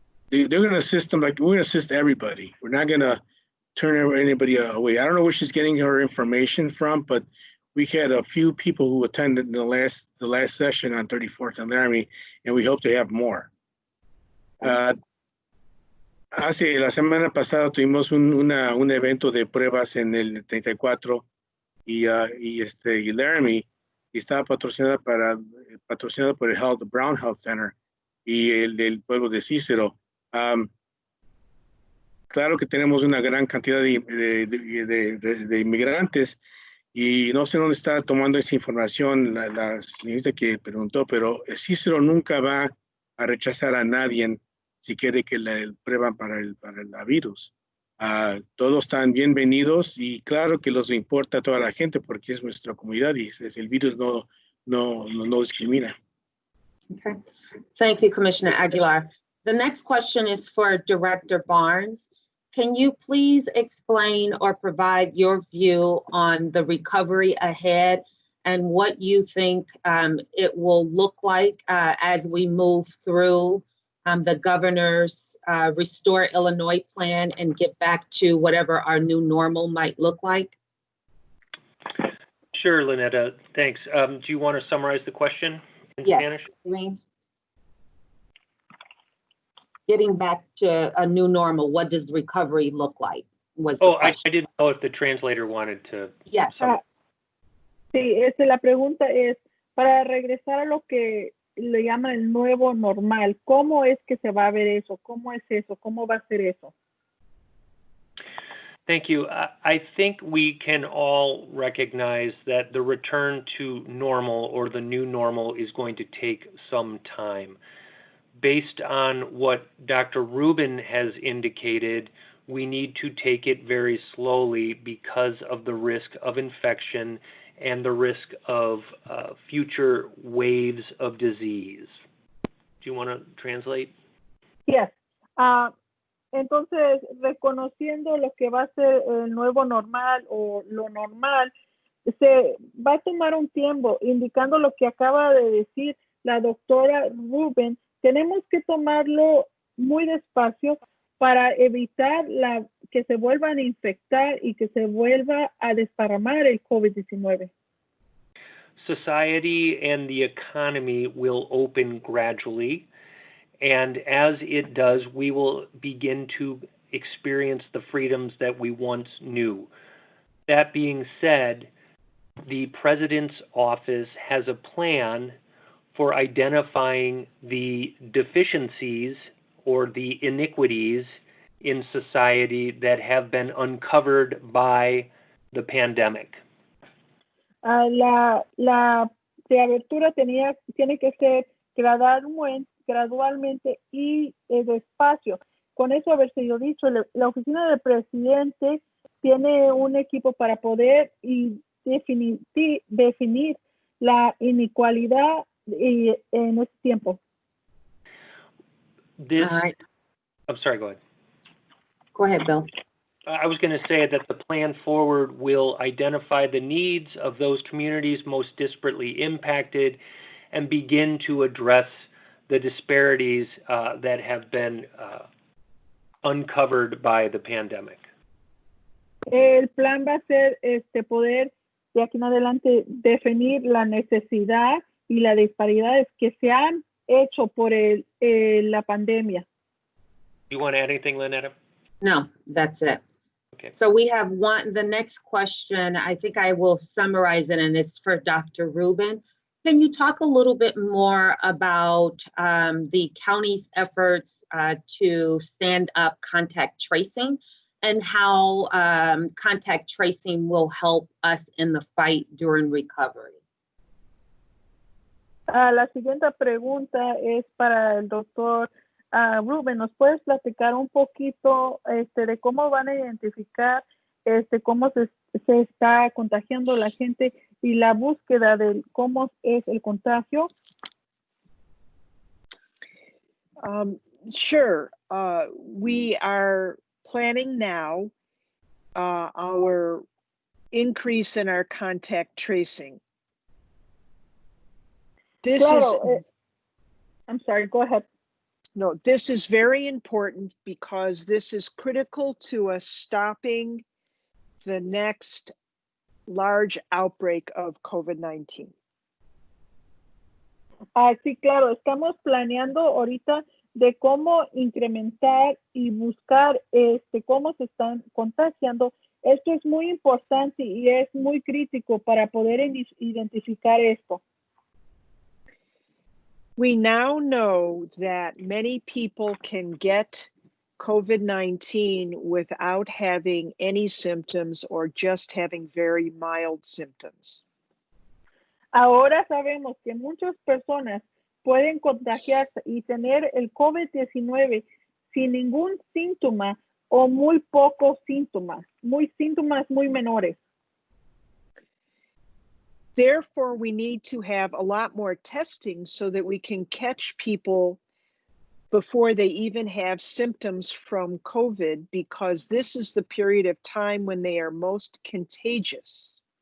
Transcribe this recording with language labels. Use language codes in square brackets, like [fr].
[en] They're going to assist them like we're going to assist everybody. We're not going to turn anybody away. I don't know where she's getting her information from, but we had a few people who attended the last session on 34th and Laramie, and we hope to have more. [es] La semana pasada tuvimos un evento de pruebas en el 34 y Laramie, y estaba patrocinado por el Brown Health Center y el pueblo de Cicero. Claro que tenemos una gran cantidad de inmigrantes y no sé dónde está tomando esa información la señorita que preguntó, pero Cicero nunca va a rechazar a nadie si quiere que le prueban para el virus. Todos están bienvenidos y claro que los importa a toda la gente porque es nuestra comunidad y el virus no discrimina. [en] Okay. Thank you, Commissioner Aguilar. The next question is for Director Barnes. Can you please explain or provide your view on the recovery ahead and what you think it will look like as we move through the governor's Restore Illinois plan and get back to whatever our new normal might look like? Sure, Lanetta, thanks. Do you want to summarize the question in Yes, Spanish? Elaine. Getting back to a new normal, what does recovery look like? I didn't know if the translator wanted to. Yes. [es] Sí, la pregunta es, para regresar a lo que le llaman el nuevo normal, ¿cómo es que se va a ver eso? ¿Cómo es eso? ¿Cómo va a ser eso? [en] Thank you. I think we can all recognize that the return to normal or the new normal is going to take some time. Based on what Dr. Rubin has indicated, we need to take it very slowly because of the risk of infection and the risk of future waves of disease. Do you want to translate? Yes. [es] Entonces, reconociendo lo que va a ser el nuevo normal o lo normal, se va a tomar un tiempo, indicando lo que acaba de decir la doctora Rubin. Tenemos que tomarlo muy despacio para evitar que se vuelvan a infectar y que se vuelva a desparramar el COVID-19. [en] Society and the economy will open gradually, and as it does, we will begin to experience the freedoms that we once knew. That being said, the President's office has a plan for identifying the deficiencies or the iniquities in society that have been uncovered by the pandemic. [es] La reabertura tiene que ser gradualmente y despacio. Con eso haber sido dicho, la oficina del presidente tiene un equipo para poder definir la inequalidad en este tiempo. [en] All right. I'm sorry, go ahead. Go ahead, Bill. I was going to say that the plan forward will identify the needs of those communities most disparately impacted and begin to address the disparities that have been uncovered by the pandemic. [es] El plan va a ser poder de aquí en adelante definir la necesidad y las disparidades que se han hecho por la pandemia. [en] You want to add anything, Lanetta? No, that's it. Okay. So we have the next question, I think I will summarize it, and it's for Dr. Rubin. Can you talk a little bit more about the county's efforts to stand up contact tracing and how contact tracing will help us in the fight during recovery? [es] La siguiente pregunta es para el doctor Rubin. ¿Nos puedes platicar un poquito de cómo van a identificar cómo se está contagiando la gente y la búsqueda de cómo es el contagio? [en] Sure. We are planning now our increase in our contact tracing. I'm sorry, go ahead. No, this is very important because this is critical to us stopping the next large outbreak of COVID-19. [es] Sí, claro, estamos planeando ahorita de cómo incrementar y buscar cómo se están contagiando. Esto es muy importante y es muy crítico para poder identificar esto. [en] We now know that many people can get COVID-19 without having any symptoms or just having very mild symptoms. [es] Ahora sabemos que muchas personas pueden contagiarse y tener el COVID-19 sin ningún síntoma o muy pocos síntomas muy menores. [en] Therefore, we need to have a lot more testing so that we can catch people before they even have symptoms from COVID, because this is the period of time when they are most contagious.